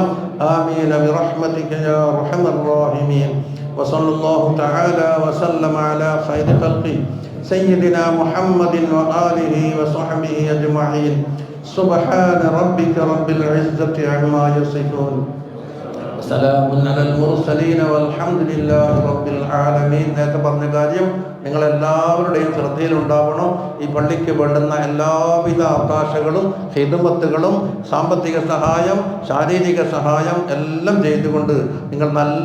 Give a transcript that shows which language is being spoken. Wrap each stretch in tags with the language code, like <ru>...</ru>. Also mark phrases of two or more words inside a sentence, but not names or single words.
<ar>آمين برحمتك يا أرحم الراحمين. وصلى الله تعالى وسلم على خير خلقه سيدنا محمد وآله وصحبه أجمعين. سبحان ربك رب العزة عما يصفون وسلام على المرسلين والحمد لله رب العالمين.</ar> <ml>നേരത്തെ പറഞ്ഞ കാര്യം നിങ്ങളെല്ലാവരുടെയും ശ്രദ്ധയിലുണ്ടാവണം. ഈ പള്ളിക്ക് വേണ്ടുന്ന എല്ലാവിധ അവകാശങ്ങളും ഖിദ്മത്തുകളും സാമ്പത്തിക സഹായം, ശാരീരിക സഹായം എല്ലാം ചെയ്തുകൊണ്ട് നിങ്ങൾ നല്ല</ml>